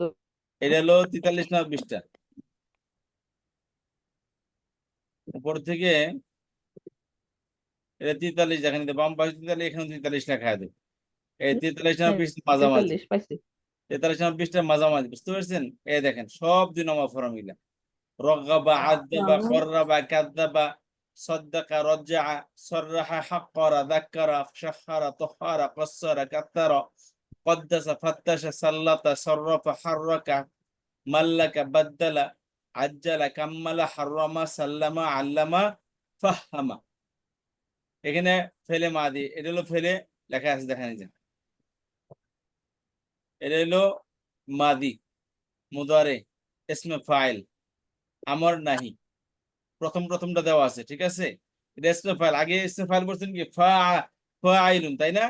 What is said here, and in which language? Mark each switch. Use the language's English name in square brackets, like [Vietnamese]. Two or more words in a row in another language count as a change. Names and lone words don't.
[Bangla] এটা হলো 43 নম্বর পৃষ্ঠা, উপর থেকে এটা 43, যেখানে বাম পাশে 43, এখানে 43 লেখা আছে, এই 43 নম্বর হ্যাঁ, পৃষ্ঠা মাঝামাঝি, 43 পাইছি। 43 নম্বর পৃষ্ঠার মাঝামাঝি, বুঝতে পারছেন? এই দেখেন সব 2 নম্বর ফর্মুলা, [Arabic] رغب أدب خرّب كذب صدّق رجّ سرّح حقّر ذكّر شهّر طهّر قصّر قطّر قدس فتش سلط صرف حرك ملك بدل عجل كمل حرم سلم علم فهم, [Bangla] এখানে [Arabic] فعل ماضي, [Bangla] এটা হলো ফেলে লেখা আছে, দেখেন এই যে এটা হলো [Arabic] ماضي مضارع اسم فاعل أمر نهي, [Bangla] প্রথমটা দেওয়া আছে, ঠিক আছে, এটা [Arabic] اسم فاعل, [Bangla] আগে [Arabic] اسم فاعل [Bangla] বলছেন কি ফাইলুন, তাই না?